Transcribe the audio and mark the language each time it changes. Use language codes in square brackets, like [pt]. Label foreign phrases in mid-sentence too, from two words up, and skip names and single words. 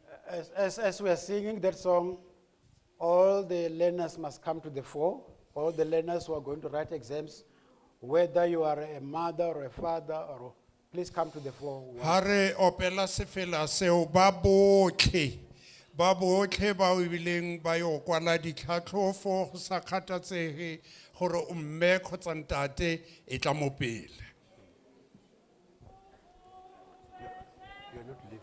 [en] As we are singing that song, all the learners must come to the fore. All the learners who are going to write exams, whether you are a mother or a father, or please come to the fore. [tn] Hare opela sefela seo ba botlhe ba o bileng ba yo kwala ditlhatlhofo go sa kgathatsege gore o mme kgotsa ntate e tla mo pele. [en] You're not leaving.